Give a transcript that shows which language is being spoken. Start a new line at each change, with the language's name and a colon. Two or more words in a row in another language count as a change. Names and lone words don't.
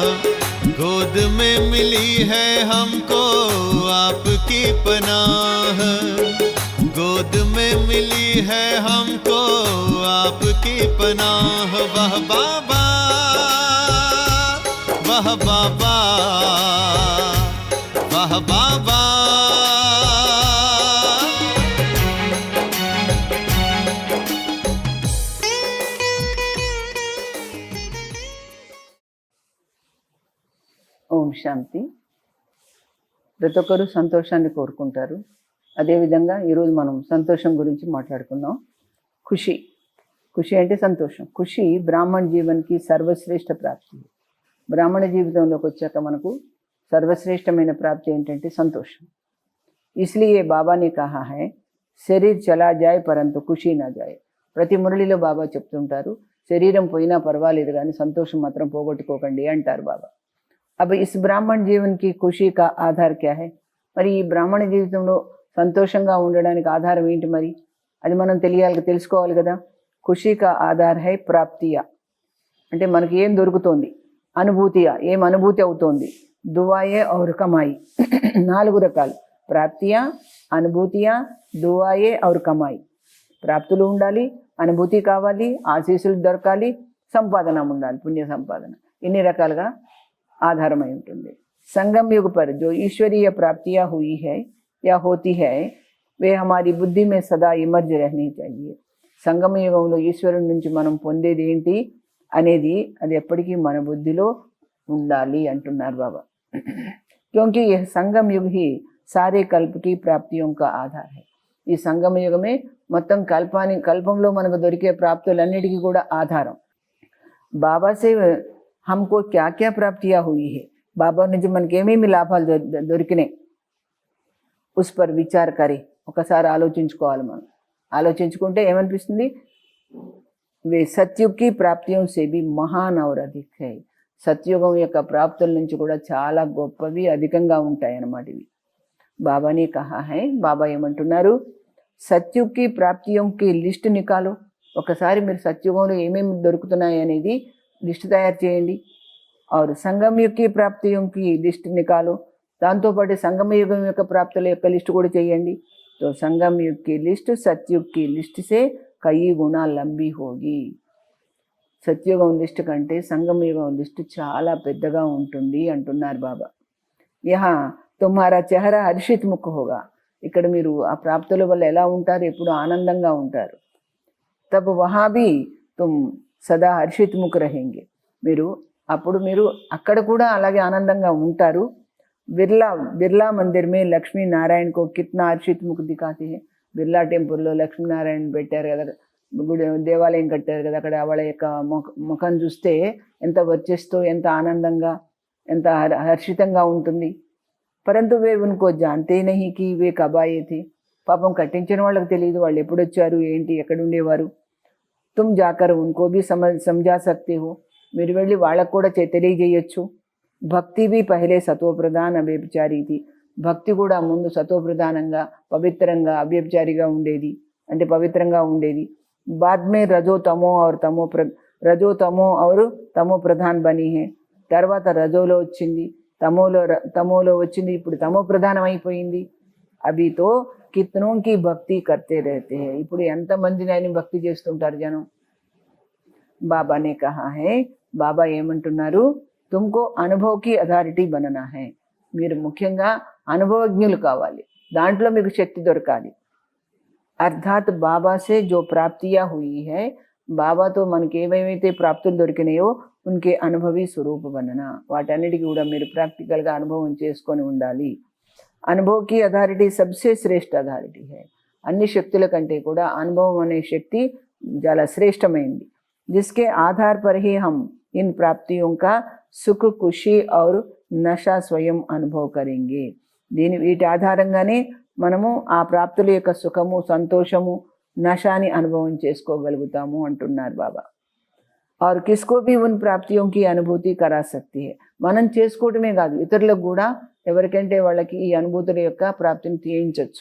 Hindi: गोद में मिली है हमको आपकी पनाह, गोद में मिली है हमको आपकी पनाह। वाह बाबा वाह बाबा वाह बाबा।
Telugu: ఓం శాంతి. ప్రతి ఒక్కరూ సంతోషాన్ని కోరుకుంటారు. అదేవిధంగా ఈరోజు మనం సంతోషం గురించి మాట్లాడుకుందాం. ఖుషి. ఖుషి అంటే సంతోషం.
Hindi: खुशी ब्राह्मण जीवन की सर्वश्रेष्ठ प्राप्ति.
Telugu: బ్రాహ్మణ జీవితంలోకి వచ్చాక మనకు సర్వశ్రేష్టమైన ప్రాప్తి ఏంటంటే సంతోషం.
Hindi: इसलिए बाबा ने कहा है शरीर चला जाए परंतु खुशी ना जाए.
Telugu: ప్రతి మురళిలో బాబా చెప్తుంటారు, శరీరం పోయినా పర్వాలేదు కానీ సంతోషం మాత్రం పోగొట్టుకోకండి అంటారు బాబా.
Hindi: अब इस ब्राह्मण जीवन की खुशी का आधार क्या है?
Telugu: మరి ఈ బ్రాహ్మణ జీవితంలో సంతోషంగా ఉండడానికి ఆధారం ఏంటి? మరి అది మనం తెలుసుకోవాలి కదా.
Hindi: खुशी का आधार है प्राप्तियां,
Telugu: అంటే మనకి ఏం దొరుకుతోంది, అనుభూతియా, ఏం అనుభూతి అవుతోంది.
Hindi: दुआएं और कमाई. 4 రకాలు: प्राप्तियां, अनुभूतियां, दुआएं और कमाई.
Telugu: ప్రాప్తులు ఉండాలి, అనుభూతి కావాలి, ఆశీస్సులు దొరకాలి, సంపాదన ఉండాలి, పుణ్య సంపాదన. ఇన్ని రకాలుగా आधारमय ఉంటుంది.
Hindi: संगम युग पर जो ईश्वरीय प्राप्तियां हुई है या होती है वे हमारी बुद्धि में सदा इमर्ज रहनी चाहिए.
Telugu: సంగమ యుగంలో ఈశ్వరుడి నుంచి మనం పొందేది ఏంటి అనేది అది ఎప్పటికీ మన బుద్ధిలో ఉండాలి అంటున్నారు బాబా.
Hindi: क्योंकि यह संगम युग ही सारे कल्प की प्राप्तियों का आधार है.
Telugu: ఈ సంగమ యుగమే మొత్తం కల్పంలో మనకు దొరికే ప్రాప్తులన్నిటికీ కూడా ఆధారం.
Hindi: बाबा से हमको क्या क्या प्राप्तियां हुई है,
Telugu: బాబా నుంచి మనకి ఏమేమి లాభాలు దొరికినాయి,
Hindi: उस पर विचार करें.
Telugu: ఒకసారి ఆలోచించుకోవాలి. మనం ఆలోచించుకుంటే ఏమనిపిస్తుంది,
Hindi: वे सतयुग की प्राप्तियों से भी महान और अधिक है.
Telugu: సత్యుగం యొక్క ప్రాప్తుల నుంచి కూడా చాలా గొప్పవి, అధికంగా ఉంటాయి అన్నమాట ఇవి.
Hindi: बाबा ने कहा है,
Telugu: బాబా ఏమంటున్నారు,
Hindi: सतयुग की प्राप्तियों की लिस्ट निकालो.
Telugu: ఒకసారి మీరు సత్యుగంలో ఏమేమి దొరుకుతున్నాయి అనేది లిస్ట్ తయారు చేయండి.
Hindi: और संगम युग की प्राप्तियों की लिस्ट निकालो.
Telugu: దాంతోపాటు సంగమ యుగం యొక్క ప్రాప్తుల యొక్క లిస్ట్ కూడా చేయండి.
Hindi: तो संगम युग की लिस्ट सतयुग की लिस्ट से कई गुना लंबी होगी.
Telugu: సత్యుగం లిస్ట్ కంటే సంగమ యుగం లిస్ట్ చాలా పెద్దగా ఉంటుంది అంటున్నారు బాబా.
Hindi: यहाँ तुम्हारा चेहरा हर्षित मुख होगा.
Telugu: ఇక్కడ మీరు ఆ ప్రాప్తుల వల్ల ఎలా ఉంటారు, ఎప్పుడు ఆనందంగా ఉంటారు.
Hindi: तब वहाँ भी तुम सदा हर्षित मुख रहेंगे.
Telugu: అప్పుడు మీరు అక్కడ కూడా అలాగే ఆనందంగా ఉంటారు.
Hindi: बिड़ला मंदिर में लक्ष्मी नारायण को कितना हर्षित मुख दिखाते हैं.
Telugu: బిర్లా టెంపుల్లో లక్ష్మీనారాయణ పెట్టారు కదా, గుడి దేవాలయం కట్టారు కదా, అక్కడ వాళ్ళ యొక్క ముఖం చూస్తే ఎంత వర్చస్తో, ఎంత ఆనందంగా, ఎంత హర్షితంగా ఉంటుంది.
Hindi: परंतु वे उनको जानते नहीं कि वे कब आए थे.
Telugu: పాపం కట్టించిన వాళ్ళకి తెలియదు వాళ్ళు ఎప్పుడు వచ్చారు, ఏంటి, ఎక్కడ ఉండేవారు.
Hindi: तुम जाकर उनको भी समझा सकते हो.
Telugu: మీరు వెళ్ళి వాళ్ళకు కూడా తెలియజేయచ్చు.
Hindi: भक्ति भी पहले सतोप्रधान अव्यभिचारी थी.
Telugu: భక్తి కూడా ముందు సతోప్రధానంగా, పవిత్రంగా, అవ్యభిచారిగా ఉండేది, అంటే పవిత్రంగా ఉండేది.
Hindi: बाद में रजो तमो और तमो प्रधान बनी है.
Telugu: తర్వాత రజోలో వచ్చింది, తమోలో వచ్చింది, ఇప్పుడు తమో ప్రధానం అయిపోయింది.
Hindi: अभी तो कितनों की భక్తి करते रहते हैं.
Telugu: ఇప్పుడు ఎంతమందిని ఆయన భక్తి చేస్తుంటారు జనం.
Hindi: बाबा ने कहा है,
Telugu: బాబా ఏమంటున్నారు,
Hindi: तुमको अनुभव की अथॉरिटी बनना है.
Telugu: మీరు ముఖ్యంగా అనుభవజ్ఞులు కావాలి, దాంట్లో మీకు శక్తి దొరకాలి.
Hindi: अर्थात बाबा से जो प्राप्तियाँ हुई हैं,
Telugu: బాబాతో మనకి ఏమేమైతే ప్రాప్తులు దొరికినాయో
Hindi: उनके अनुभवी स्वरूप बनना.
Telugu: వాటన్నిటికీ కూడా మీరు ప్రాక్టికల్గా అనుభవం చేసుకొని ఉండాలి.
Hindi: अनुभव की अथॉरिटी सबसे श्रेष्ठ अथॉरिटी है.
Telugu: అన్ని శక్తుల కంటే కూడా అనుభవం అనే శక్తి చాలా శ్రేష్టమైంది.
Hindi: जिसके आधार पर ही हम इन प्राप्तियों का सुख, खुशी और नशा स्वयं अनुभव करेंगे.
Telugu: వీటి ఆధారంగానే మనము ఆ ప్రాప్తుల యొక్క సుఖము, సంతోషము, నశాని అనుభవం చేసుకోగలుగుతాము అంటున్నారు బాబా.
Hindi: और किसको भी उन प्राप्तियों की अनुभूति करा सकती है.
Telugu: మనం చేసుకోవడమే కాదు, ఇతరులకు కూడా ఎవరికంటే వాళ్ళకి ఈ అనుభూతుల యొక్క ప్రాప్తిని తీయించవచ్చు.